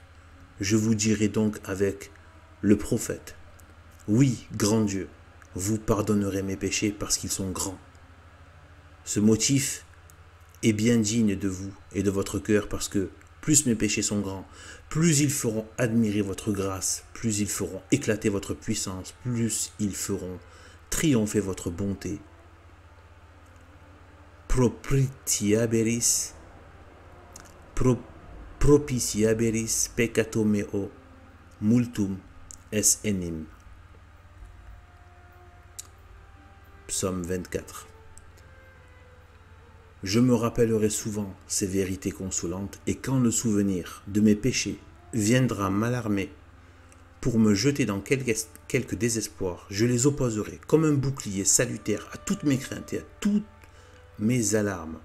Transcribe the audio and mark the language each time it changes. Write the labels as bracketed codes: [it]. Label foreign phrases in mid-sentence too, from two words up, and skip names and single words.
[fr] Je vous dirai donc avec le prophète, oui, grand Dieu, vous pardonnerez mes péchés parce qu'ils sont grands. Ce motif est bien digne de vous et de votre cœur parce que plus mes péchés sont grands, plus ils feront admirer votre grâce, plus ils feront éclater votre puissance, plus ils feront triompher votre bonté. [la] Propitiaberis peccato meo multum es enim. [fr] Psaume 24. Je me rappellerai souvent ces vérités consolantes, et quand le souvenir de mes péchés viendra m'alarmer pour me jeter dans quelque désespoir, je les opposerai comme un bouclier salutaire à toutes mes craintes et à toutes mes alarmes.